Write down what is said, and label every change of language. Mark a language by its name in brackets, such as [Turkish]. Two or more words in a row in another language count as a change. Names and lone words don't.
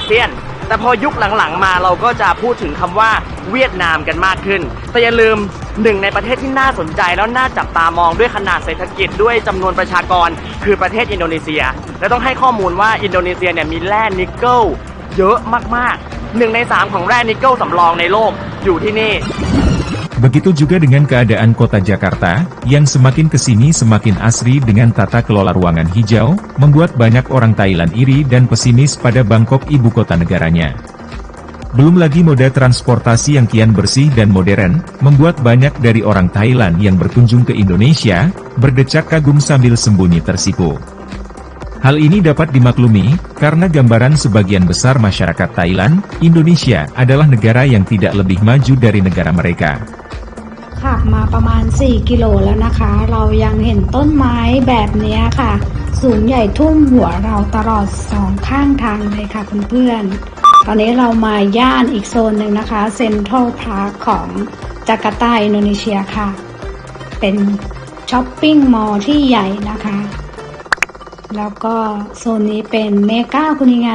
[Thai] เซียนแต่พอยุคหลังๆมาเราก็จะพูดถึงคำว่าเวียดนามกันมากขึ้นแต่อย่าลืมหนึ่งในประเทศที่น่าสนใจแล้วน่าจับตามองด้วยขนาดเศรษฐกิจด้วยจำนวนประชากรคือประเทศอินโดนีเซียและต้องให้ข้อมูลว่าอินโดนีเซียเนี่ยมีแร่นิกเกิลเยอะมากๆ1 ใน 3ของแร่นิกเกิลสำรองในโลกอยู่ที่นี่ [Indonesian] Begitu juga dengan keadaan kota Jakarta, yang semakin kesini semakin asri dengan tata kelola ruangan hijau, membuat banyak orang Thailand iri dan pesimis pada Bangkok ibu kota negaranya. Belum lagi moda transportasi yang kian bersih dan modern, membuat banyak dari orang Thailand yang berkunjung ke Indonesia, berdecak kagum sambil sembunyi tersipu. Hal ini dapat dimaklumi, karena gambaran sebagian besar masyarakat Thailand, Indonesia adalah negara yang tidak lebih maju dari negara mereka. [Thai] ขับมาประมาณ 4 กิโลแล้วนะคะ เรายังเห็นต้นไม้แบบนี้ค่ะ สูงใหญ่ท่วมหัวเราตลอด2ข้างทางเลยค่ะเพื่อนๆ ตอนนี้เรามาย่านอีกโซนหนึ่งนะคะเซ็นทรัลพาร์คของจาการ์ตาอินโดนีเซียค่ะ เป็น [English] shopping mall [Thai] ที่ใหญ่นะคะ แล้วก็โซนนี้เป็นเมกาคุนิงั